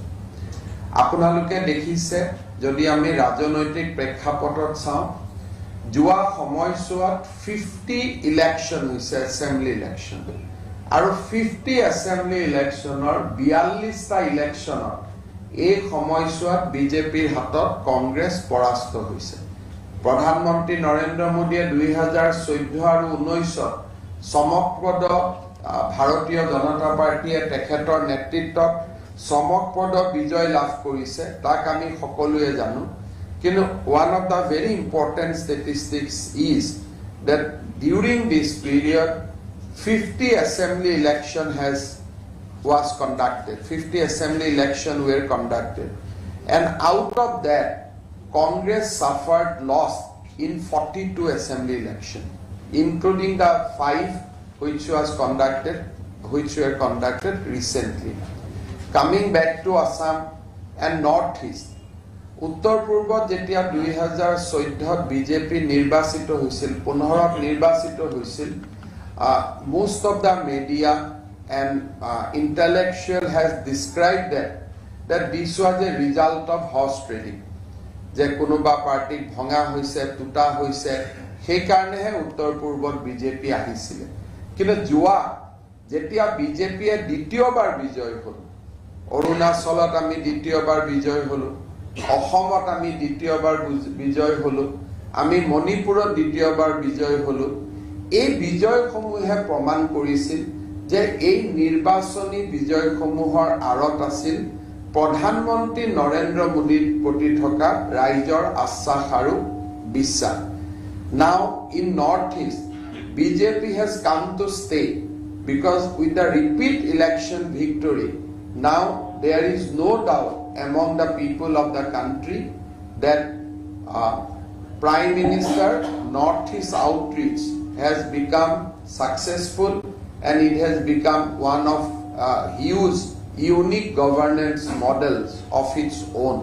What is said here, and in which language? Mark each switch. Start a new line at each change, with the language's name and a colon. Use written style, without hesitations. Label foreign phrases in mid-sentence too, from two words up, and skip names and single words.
Assamese: আপোনালোকে দেখিছে, যদি আমি ৰাজনৈতিক প্ৰেক্ষাপটত চাওঁ, যোৱা সময়ছোৱাত 50 ইলেকশ্যন হৈছে,
English: assembly election,
Assamese: আৰু 50
English: assembly election
Assamese: 42টা ইলেকশ্যনত এই সময়ছোৱাত বিজেপিৰ হাতত কংগ্ৰেছ পৰাস্ত হৈছে। প্ৰধানমন্ত্ৰী নৰেন্দ্ৰ মোদীয়ে 2014 আৰু 19ত চমকপ্ৰদ ভাৰতীয় জনতা পাৰ্টিয়ে তেখেতৰ নেতৃত্বত চমকপ্ৰদ বিজয় লাভ কৰিছে, তাক আমি সকলোৱে জানো।
English: কিন্তু one of the very important statistics is that during this period 50 assembly election was conducted. 50 assembly election were conducted, and out of that Congress suffered loss in 42 assembly election, including the 5 which were conducted recently. Coming back to Assam and Northeast,
Assamese: উত্তৰ পূৰ্বত যেতিয়া 2014ত বিজেপি নিৰ্বাচিত হৈছিল, 15ত নিৰ্বাচিত হৈছিল,
English: most of the media and intellectual has described that this was a result of horse trading.
Assamese: যে কোনোবা পাৰ্টিক ভঙা হৈছে, টুটা হৈছে, সেইকাৰণেহে উত্তৰ পূৰ্বত বিজেপি আহিছিলে। কিন্তু যেতিয়া বিজেপিয়ে দ্বিতীয়বাৰ বিজয় হ'ল, অৰুণাচলত আমি দ্বিতীয়বাৰ বিজয় হ'লো, অসমত আমি দ্বিতীয়বাৰ বিজয় হ'লো, আমি মণিপুৰত দ্বিতীয়বাৰ বিজয় হ'লো, এই বিজয়সমূহে প্ৰমাণ কৰিছিল যে এই নিৰ্বাচনী বিজয়সমূহৰ আঁৰত আছিল প্ৰধানমন্ত্ৰী নৰেন্দ্ৰ মোদীৰ প্ৰতি থকা ৰাইজৰ আশ্বাস আৰু বিশ্বাস।
English: Now in Northeast, BJP has come to stay because with the repeat election victory, now there is no doubt among the people of the country that Prime Minister Northeast outreach has become successful, and it has become one of huge unique governance models of its own.